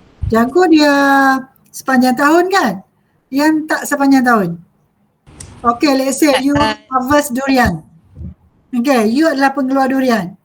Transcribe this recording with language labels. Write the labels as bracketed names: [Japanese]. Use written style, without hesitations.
[Malay] Jagung dia sepanjang tahun kan? Yang tak sepanjang tahun. [English] Okay, let's say you harvest durian. [Malay] Okay, you adalah pengeluar durian.